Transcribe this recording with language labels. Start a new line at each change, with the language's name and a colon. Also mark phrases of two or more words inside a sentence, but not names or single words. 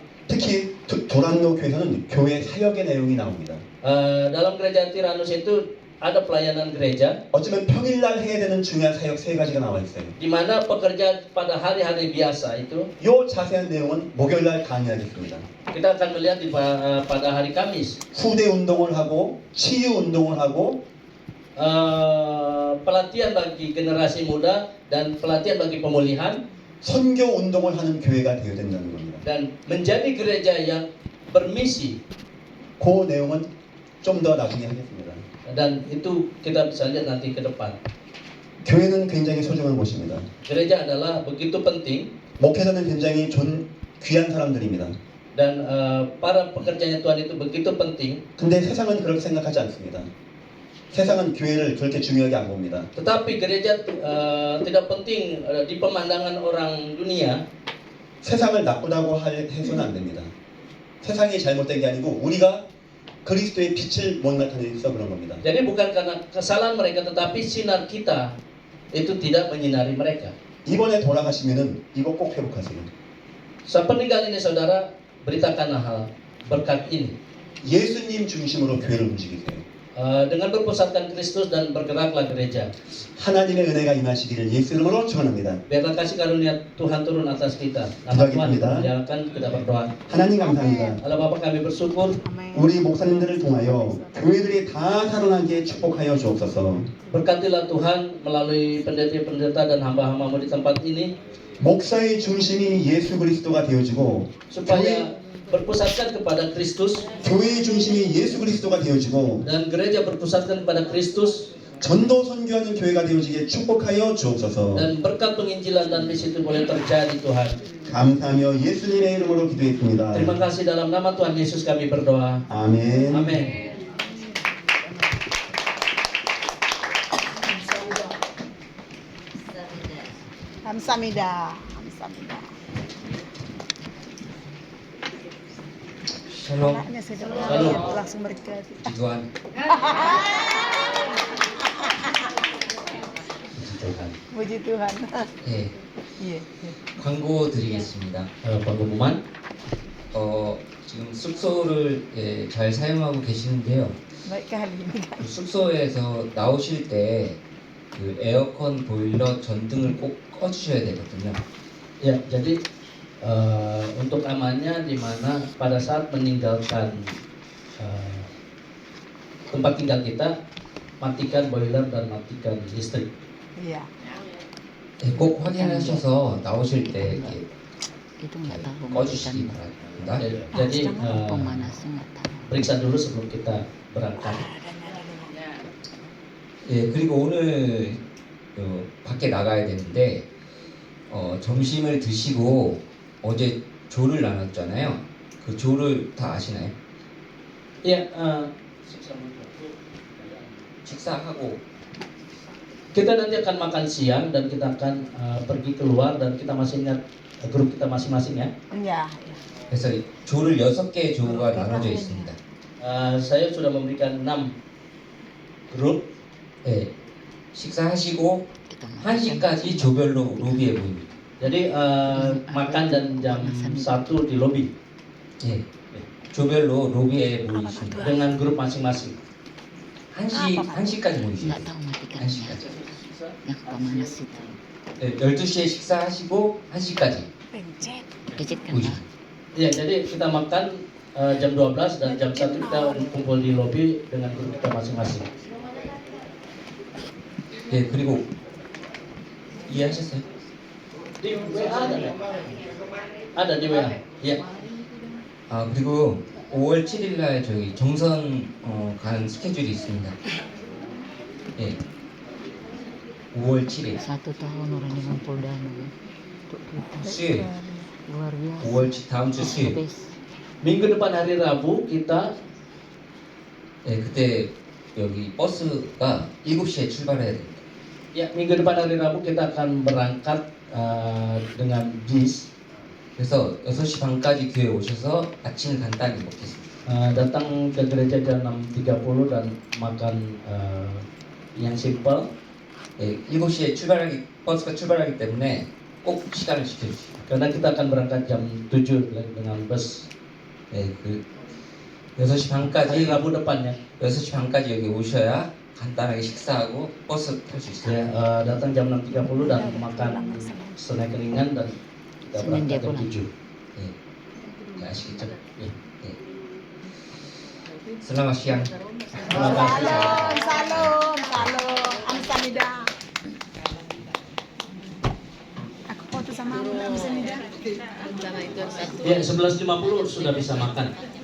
Korean: 특히 도란노 교회에서는 교회 사역의 내용이 나옵니다.
Indonesian: Dalam gereja Tiranus itu ada pelayanan gereja.
Korean: 어쩌면 평일날 해야 되는 중요한 사역 세 가지가 나와 있어요.
Indonesian: Di mana pekerja pada hari-hari biasa itu
Korean: 이 자세한 내용은 목요일날 강의하겠습니다.
Indonesian: kita akan melihat pada hari Kamis.
Korean: 후대 운동을 하고 치유 운동을 하고
Indonesian: pelatihan bagi generasi muda dan pelatihan bagi pemulihan
Korean: 선교 운동을 하는 교회가 되어야 된다는 겁니다.
Indonesian: dan menjadi gereja yang bermisi.
Korean: 그 내용은 좀 더 나중에 하겠습니다.
Indonesian: Dan itu kita bisa lihat nanti ke depan.
Korean: 교회는 굉장히 소중한 곳입니다.
Indonesian: Gereja adalah begitu penting
Korean: 목회자는 굉장히 귀한 사람들입니다.
Indonesian: dan para pekerjanya Tuhan itu begitu penting.
Korean: 근데 세상은 그렇게 생각하지 않습니다. 세상은 교회를 그렇게 중요하게 안 봅니다.
Indonesian: Tetapi gereja tidak penting di pemandangan orang dunia.
Korean: 세상을 나쁘다고 해서는 안 됩니다. 세상이 잘못된 게 아니고 우리가 그리스도의 빛을 못 나타내서 그런 겁니다.
Indonesian: Jadi bukan karena kesalahan mereka, tetapi sinar kita itu tidak menyinari mereka.
Korean: 이번에 돌아가시면은 이거 꼭 회복하세요.
Indonesian: Sepeninggal ini saudara, beritakanlah hal berkat ini.
Korean: 예수님 중심으로 교회를 움직이세요.
Indonesian: Dengan berpusatkan Kristus dan bergeraklah gereja.
Korean: 하나님의 은혜가 임하시기를 예수 이름으로 축원합니다.
Indonesian: Biarlah kasih karunia Tuhan turun atas kita. Nama Tuhan
Korean: 기도하겠습니다.
Indonesian: dipercayakan, kita berdoa.
Korean: 하나님 감사합니다.
Indonesian: Allah Bapa, kami bersyukur
Korean: 우리 목사님들을 통하여 교회들이 다 살아나게 축복하여 주옵소서.
Indonesian: berkatilah Tuhan melalui pendeta-pendeta dan hamba-hambamu di tempat ini
Korean: 목사의 중심이 예수 그리스도가 되어지고
Indonesian: supaya berpusatkan kepada Kristus
Korean: 교회의 중심이 예수 그리스도가 되어지고
Indonesian: dan gereja berpusatkan kepada Kristus
Korean: 전도 선교하는 교회가 되어지게 축복하여 주옵소서.
Indonesian: dan berkat penginjilan dan misi itu boleh terjadi Tuhan.
Korean: 감사하며 예수님의 이름으로 기도했습니다.
Indonesian: Terima kasih dalam nama Tuhan Yesus kami berdoa.
Korean: 아멘.
Indonesian: Amin.
Korean: 감사합니다. 감사합니다.
Indonesian: Shalom, Anaknya sudah Shalom. lihat, langsung berkati. puji Tuhan. puji Tuhan. Puji Tuhan.
Korean: 예,
Indonesian: Iya.
Korean: 광고 드리겠습니다.
Indonesian: Pengumuman.
Korean: 지금 숙소를 잘 사용하고 계시는데요.
Indonesian: Baik kali ini kan.
Korean: 그 숙소에서 나오실 때 그 에어컨, 보일러, 전등을 꼭 꺼주셔야 되거든요.
Indonesian: Ya, jadi untuk amannya di mana pada saat meninggalkan tempat tinggal kita, matikan boiler dan matikan listrik. Iya.
Korean: 예, 꼭 확인하셔서 나오실 때 이렇게
Indonesian: itu nggak tahu
Korean: 꺼주시기
Indonesian: matikan.
Korean: 바랍니다.
Indonesian: Jadi Pemanasnya nggak tahu. periksa dulu sebelum kita berangkat.
Korean: 예, 그리고 오늘 밖에 나가야 되는데 점심을 드시고 어제 조를 나눴잖아요. 그 조를 다 아시나요?
Indonesian: Ya,
Korean: 식사하고
Indonesian: kita nanti akan makan siang dan kita akan pergi keluar dan kita masih ingat grup kita masing-masing ya. Iya.
Korean: 그래서 조를 6개의 조가 나눠져 있습니다.
Indonesian: Saya sudah memberikan 6 grup.
Korean: 예, 식사하시고
Indonesian: Kita makan
Korean: 1시까지 조별로 로비에 모입니다.
Indonesian: Jadi makan dan jam 1 di lobi
Korean: 예, 조별로 로비에 모이십니다.
Indonesian: dengan grup masing-masing.
Korean: 1시까지 모이십니다.
Indonesian: nggak tahu matikannya.
Korean: 1시까지.
Indonesian: Yang pemanas itu.
Korean: 네, 12시에 식사하시고 1시까지
Indonesian: Pencet. Gadget kan
Korean: 모이십니다.
Indonesian: Pak? Ya, jadi kita makan jam 12 dan jam 1 kita kumpul di lobi dengan guru kita masing-masing.
Korean: 예, 그리고 이해하셨어요?
Indonesian: Di WA ada nggak? Ada di WA. Ya.
Korean: 아, 그리고 5월 7일 날 저희 정선 가는 스케줄이 있습니다. 예. 5월 7일
Indonesian: 1 tahun orang ngumpul dana. Untuk kita.
Korean: 수요일
Indonesian: Luar biasa.
Korean: 5월 다음 주 수요일.
Indonesian: Best. Minggu depan hari Rabu kita
Korean: 예, 그때 여기 버스가 7시에 출발해야 됩니다.
Indonesian: minggu depan hari Rabu kita akan berangkat dengan bis
Korean: 그래서 6시 반까지 교회 오셔서 아침을 간단히 먹겠습니다.
Indonesian: datang ke gereja jam 6.30 dan makan yang simple.
Korean: 예, 7시에 버스가 출발하기 때문에 꼭 시간을 지켜주시고.
Indonesian: Karena kita akan berangkat jam 7 dengan bus.
Korean: 예, 그 6시
Indonesian: Hari
Korean: 반까지
Indonesian: Rabu depannya.
Korean: 6시 반까지 여기 오셔야 간단하게 식사하고 버스 탈 수 있어요.
Indonesian: Ya, datang jam 6.30 dan makan snack ringan dan kita Senin dia berangkat jam pulang. 7.
Korean: 예. 예, 아시겠죠? 예. 예.
Indonesian: Selamat siang. Terima kasih. Salam, salam, salam. Amsamida. Aku foto sama aku Amsamida. Ya, 11.50 sudah bisa makan.